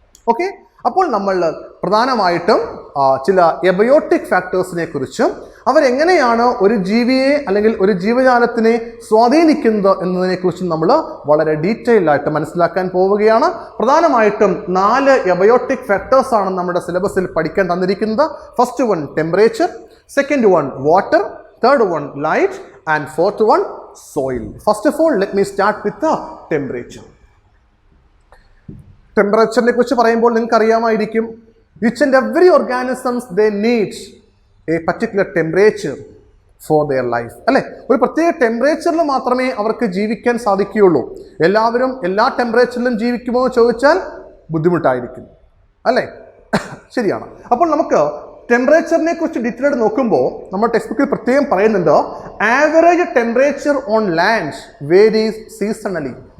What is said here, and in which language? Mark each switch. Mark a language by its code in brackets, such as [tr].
[ml] Okay, അപ്പോൾ നമ്മൾ പ്രധാനമായിട്ടും ചില എബയോട്ടിക് ഫാക്ടേഴ്സിനെ കുറിച്ചും അവരെങ്ങനെയാണ് ഒരു ജീവിയെ അല്ലെങ്കിൽ ഒരു ജീവജാലത്തിനെ സ്വാധീനിക്കുന്നത് എന്നതിനെക്കുറിച്ചും നമ്മൾ വളരെ ഡീറ്റെയിൽ ആയിട്ട് മനസ്സിലാക്കാൻ പോവുകയാണ്. പ്രധാനമായിട്ടും 4 എബയോട്ടിക് ഫാക്ടേഴ്സ് ആണ് നമ്മുടെ സിലബസിൽ പഠിക്കാൻ തന്നിരിക്കുന്നത്. [en] First one temperature, second one water, third one light and fourth one soil. First of all, let me start with the temperature. [ml] ടെമ്പറേച്ചറിനെ കുറിച്ച് പറയുമ്പോൾ നിങ്ങൾക്ക് അറിയാമായിരിക്കും, [en] each and every organisms they need a particular temperature for their life. [ml] അല്ലേ? ഒരു പ്രത്യേക ടെമ്പറേച്ചറിൽ മാത്രമേ അവർക്ക് ജീവിക്കാൻ സാധിക്കുകയുള്ളൂ. എല്ലാവരും എല്ലാ ടെമ്പറേച്ചറിലും ജീവിക്കുമോ എന്ന് ചോദിച്ചാൽ ബുദ്ധിമുട്ടായിരിക്കും, അല്ലേ? ശരിയാണ്. അപ്പോൾ നമുക്ക് ടെമ്പറേച്ചറിനെ കുറിച്ച് ഡീറ്റെയിൽ ആയിട്ട് നോക്കുമ്പോൾ നമ്മൾ ടെക്സ്റ്റ് ബുക്കിൽ പ്രത്യേകം പറയുന്നുണ്ട്, [en] Average temperature on land varies seasonally.